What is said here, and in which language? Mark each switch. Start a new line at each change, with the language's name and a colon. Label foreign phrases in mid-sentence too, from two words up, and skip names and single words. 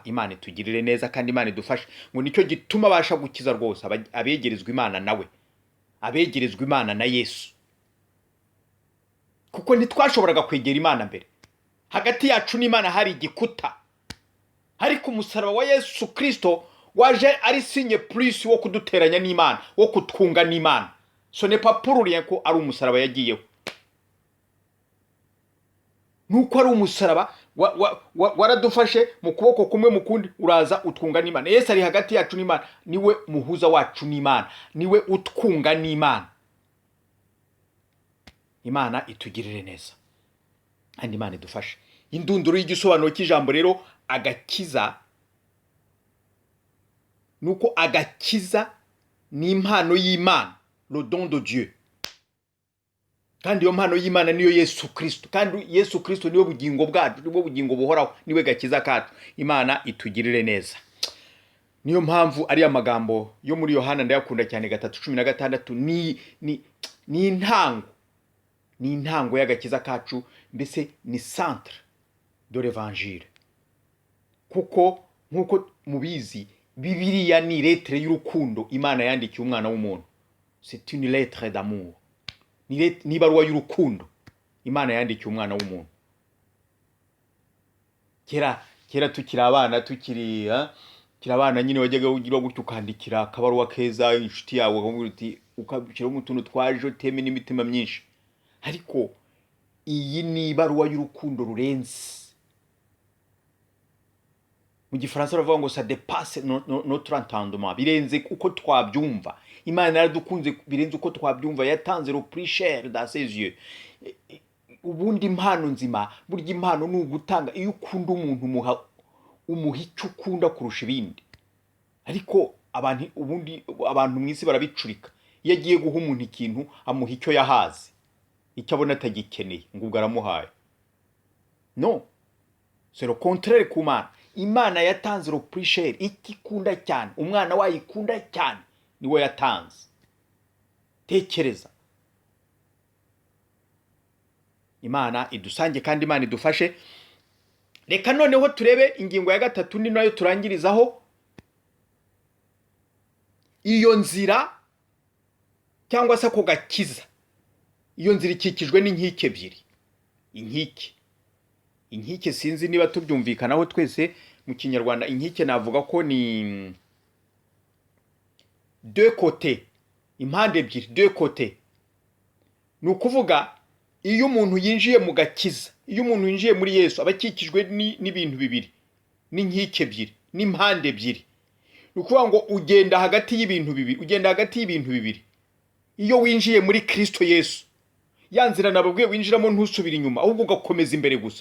Kinyarwanda: Imana itugirire neza kandi Imana idufashe. Ngo nicyo gituma abasha gukiza rwose abegerezwa Imana nawe, abegerezwa Imana na Yesu. Kuko ntitwashoboraga kwegera Imana mbere. Hagati yacu n'Imana hari igikuta. Ariko umusaraba wa Yesu Kristo waje ari
French: signe plus
Kinyarwanda: wo kuduteranya n'Imana, wo kutwunga n'Imana.
French: Ce n'est pas pour rien
Kinyarwanda: ko ari umusaraba yagiyeho. Nuko ari umusaraba waradufashe mu kuboko kumwe, mu kundi uraza utwunga n'Imana. Yesu ari hagati yacu n'Imana, niwe muhuza wacu n'Imana, niwe utwunga n'Imana. Imana itugirire neza kandi Imana idufashe. Indunduro y'igisobanuro cy'ijambo rero agakiza, nuko agakiza ni impano y'Imana,
French: le don de Dieu.
Kinyarwanda: Kandi iyo mpano y'Imana niyo Yesu Kristo, kandi Yesu Kristo niwe bugingo bwacu, niwe bugingo buhoraho, niwe gakiza kacu. Imana itugirire neza. Niyo mpamvu ari amagambo yo muri Yohana ndayakunda cyane 3:16, ni intango y'agakiza kacu, mbese ni
French: centre de l'évangile.
Kinyarwanda: Kuko nkuko mubizi Bibiliya ni lettre y'urukundo Imana yandikiye umwana w'umuntu.
French: C'est une lettre d'amour.
Kinyarwanda: Ni baruwa y'urukundo Imana yandikiye umwana w'umuntu. Kera tukiri abana nyine wajyaga ugira gutyo ukandikira akabaruwa keza inshuti yawe, ukabishyiraho utuntu twaje teme n'imitima myinshi. Ariko iyi ni baruwa y'urukundo rurenze. mu gifaransa baravuga ngo
French: ça dépasse notre entendement,
Kinyarwanda: birenze uko twabyumva. Imana yaradukunze birenze uko twabyumva, yatanze
French: le plus cher dans ses yeux.
Kinyarwanda: Ubundi impano nzima, burya impano ni ugutanga. Iyo ukunda umuntu umuha icyo ukunda kurusha ibindi. Ariko abantu mwisi barabicurika. Iyo agiye guha umuntu ikintu amuha icyo yahaze, icyo abona atagikeneye ngo ubwo aramuhaye.
French: No, c'est le contraire
Kinyarwanda: ku Mana. Imana yatanze
French: le plus cher,
Kinyarwanda: ikikunda cyane, umwana wayikunda cyane niwe yatanze. Tekereza. Imana idusange kandi Imana idufashe. Reka noneho turebe ingingo ya gatatu ni nayo turangirizaho. Iyo nzira cyangwa se ako gakiza, iyo nzira ikikijwe n'inkike ebyiri. Inkike sinzi niba tubyumvikanaho twese mu Kinyarwanda. Inkike navuga ko ni
French: deux côtés,
Kinyarwanda: impande ebyiri,
French: deux côtés.
Kinyarwanda: Ni ukuvuga iyo umuntu yinjiye mu gakiza, iyo umuntu yinjiye muri Yesu abakikijwe n'ibintu bibiri, n'inkike ebyiri, n'impande ebyiri. Ni ukuvuga ngo ugenda hagati y'ibintu bibiri, iyo winjiye muri Kristo Yesu, ya nzira nababwiye winjiramo ntusubira inyuma, ahubwo ugakomeza imbere gusa.